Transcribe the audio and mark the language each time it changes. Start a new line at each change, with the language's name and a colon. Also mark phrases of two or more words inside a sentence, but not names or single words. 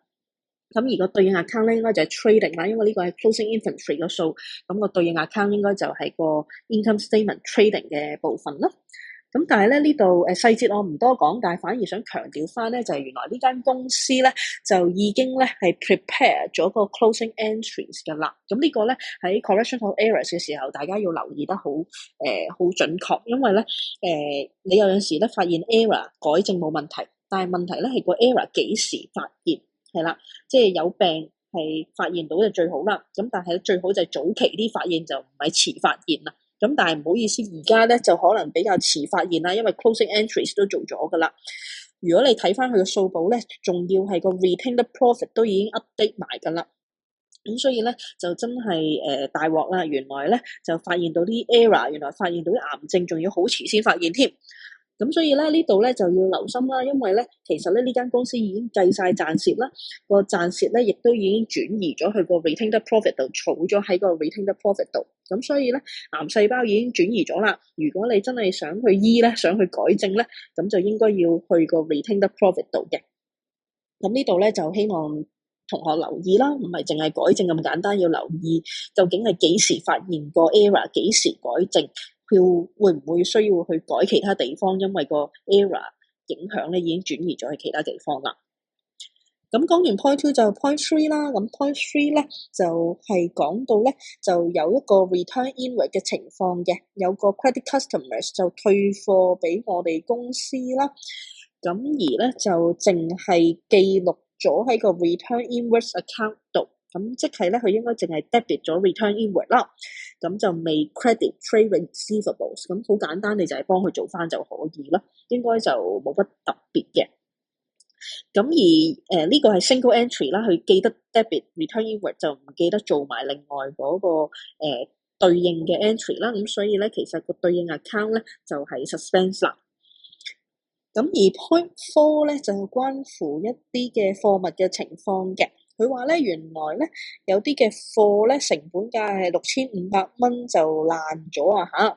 Cantonese: 咁而個對應 account 咧，應該就係 trading 啦，因為呢個係
English: closing inventory
Cantonese: 個數，咁個對應 account 應該就係個
English: income statement trading
Cantonese: 嘅部分啦。咁但係咧呢度細節我唔多講，但係反而想強調翻咧，就係原來呢間公司咧就已經咧係 prepare 咗個
English: closing entries
Cantonese: 㗎啦。咁呢個咧喺
English: correction of errors
Cantonese: 嘅時候，大家要留意得好好準確，因為咧你有陣時咧發現 error 改正冇問題，但係問題咧係個 error 幾時發現。係啦，即係有病係發現到就最好啦。咁但係最好就係早期啲發現，就唔係遲發現啦。咁但係唔好意思，而家咧就可能比較遲發現啦，因為
English: closing entries
Cantonese: 都做咗噶啦。如果你睇翻佢嘅數簿咧，仲要係個
English: retained profit
Cantonese: 都已經 update 埋噶啦。咁所以咧就真係大鑊啦。原來咧就發現到啲 error，原來發現到啲癌症，仲要好遲先發現添。咁所以咧呢度咧就要留心啦，因為咧其實咧呢間公司已經計晒賺蝕啦，個賺蝕咧亦都已經轉移咗去個
English: retained profit
Cantonese: 度，儲咗喺個
English: retained profit
Cantonese: 度。咁所以咧癌細胞已經轉移咗啦。如果你真係想去醫咧，想去改正咧，咁就應該要去個
English: retained profit
Cantonese: 度嘅。咁呢度咧就希望同學留意啦，唔係淨係改正咁簡單，要留意究竟係幾時發現個 error， 幾時改正。佢會唔會需要去改其他地方？因為個 error 影響咧已經轉移咗去其他地方啦。咁講完 point 2就 point 3啦。咁 point 3咧就係講到咧就有一個
English: return inward
Cantonese: 嘅情況嘅，有個
English: credit customers
Cantonese: 就退貨俾我哋公司啦。咁而咧就淨係記錄咗喺個
English: return inwards account
Cantonese: 度。咁即係咧，佢應該淨係 debit 咗
English: return inward
Cantonese: 啦，咁就未
English: credit trade receivables。
Cantonese: 咁好簡單，你就係幫佢做翻就可以啦，應該就冇乜特別嘅。咁而呢個係
English: single entry
Cantonese: 啦，佢記得
English: debit return inward
Cantonese: 就唔記得做埋另外嗰個對應嘅 entry 啦。咁所以咧，其實個對應 account 咧就係 suspense 啦。咁而 point 4咧就關乎一啲嘅貨物嘅情況嘅。佢話咧，原來咧有啲嘅貨咧成本價係6500蚊就爛咗啊嚇！